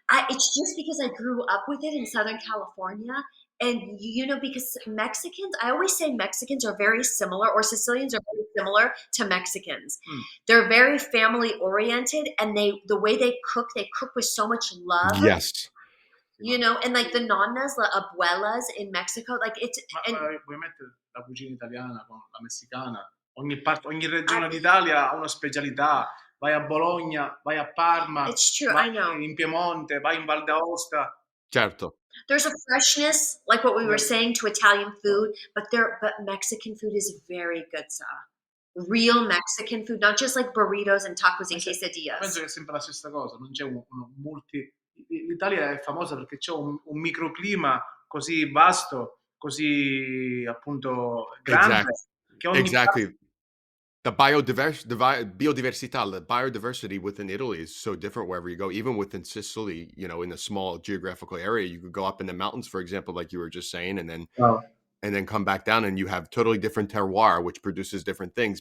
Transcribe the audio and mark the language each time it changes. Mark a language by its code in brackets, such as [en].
[en] It's just because I grew up with it in Southern California. And, because Mexicans, I always say Mexicans are very similar, or Sicilians are very similar to Mexicans. They're very family oriented, and the way they cook with so much love. Yes. And like the nonnas, the abuelas in Mexico, like it's. [it] Vuoi mettere la cucina italiana con la messicana? Ogni regione d'Italia ha una specialità. Vai a Bologna, vai a Parma, [en] It's true, [it] vai [en] I know. [it] in Piemonte, vai in Val d'Aosta. Certo. [en] There's a freshness, like what we were saying, to Italian food, but Mexican food is very good, Sarah. Real Mexican food, not just like burritos and tacos and quesadillas. [it] Penso che è sempre la stessa cosa, non c'è l'Italia è famosa perché c'è un microclima così vasto, così appunto grande, che ogni [en] Exactly. The biodiversity within Italy is so different wherever you go. Even within Sicily, in a small geographical area, you could go up in the mountains, for example, like you were just saying, and then come back down, and you have totally different terroir, which produces different things.